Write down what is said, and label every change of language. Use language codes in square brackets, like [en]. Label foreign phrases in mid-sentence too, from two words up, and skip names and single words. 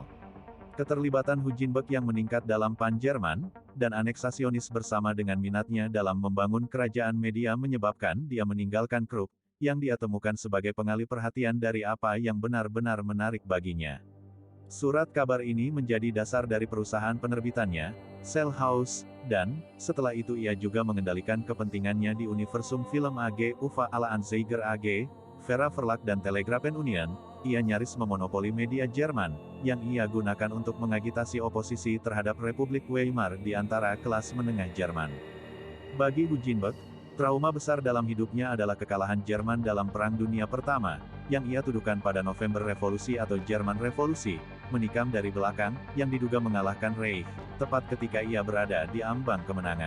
[id] Keterlibatan Hugenberg yang meningkat dalam Pan-Jerman, dan aneksasionis bersama dengan minatnya dalam membangun kerajaan media menyebabkan dia meninggalkan Krupp, yang dia temukan sebagai pengalih perhatian dari apa yang benar-benar menarik baginya. Surat kabar ini menjadi dasar dari perusahaan penerbitannya, Sell House, dan, setelah itu ia juga mengendalikan kepentingannya di Universum Film AG, UFA Alla Anzeiger AG, Vera Verlag dan Telegrafen Union. Ia nyaris memonopoli media Jerman, yang ia gunakan untuk mengagitasi oposisi terhadap Republik Weimar di antara kelas menengah Jerman. Bagi Hugenberg, trauma besar dalam hidupnya adalah kekalahan Jerman dalam Perang Dunia Pertama, yang ia tuduhkan pada November Revolusi atau Jerman Revolusi, menikam dari belakang, yang diduga mengalahkan Reich, tepat ketika ia berada di ambang kemenangan.